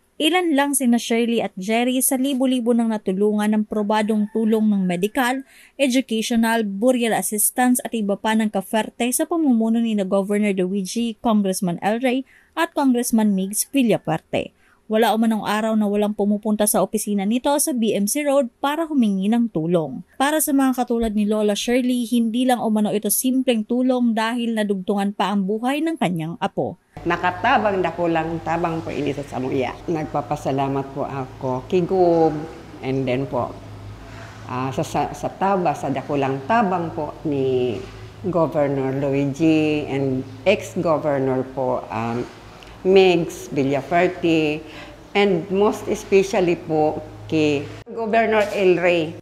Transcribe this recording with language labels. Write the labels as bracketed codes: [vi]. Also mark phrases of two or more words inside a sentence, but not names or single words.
[tl] Ilan lang sina Shirley at Jerry sa libo-libo ng natulungan ng probadong tulong ng [en] medical, educational, burial assistance [tl] at iba pa ng ka-Fuerte sa pamumuno ni na Governor Luigi, Congressman El Rey at Congressman Migs Villafuerte. Wala umanong araw na walang pumupunta sa opisina nito sa BMC Road para humingi ng tulong. Para sa mga katulad ni Lola Shirley, hindi lang umano ito simpleng tulong dahil nadugtungan pa ang buhay ng kanyang apo. [bik] Nakatabang dakulang tabang po ini sa samuya. Nagpapasalamat po ako kay Gub [en] and then [bik] po sa taba, sa dakulang tabang po ni Governor Luigi [en] and ex-governor [bik] po Migs Villafuerte, [en] and most especially [bik] po kay Governor El Rey.